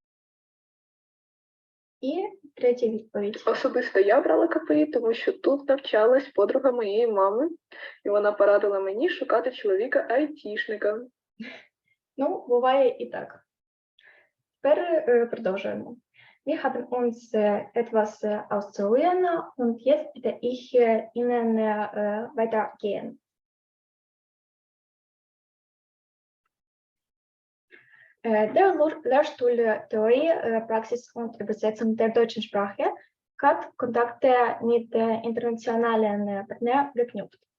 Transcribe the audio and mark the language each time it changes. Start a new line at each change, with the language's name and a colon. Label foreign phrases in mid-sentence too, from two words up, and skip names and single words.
Ukrainian: І третя відповідь. Особисто я обрала КПІ, тому що тут навчалась подруга моєї мами, і вона порадила мені шукати чоловіка-айтішника. Ну, буває і так. Тепер продовжуємо.
German: Wir haben uns etwas auszuruhen und jetzt bitte ich Ihnen weitergehen. Der Lehrstuhl Theorie, Praxis und Übersetzung der deutschen Sprache hat Kontakte mit internationalen Partnern geknüpft.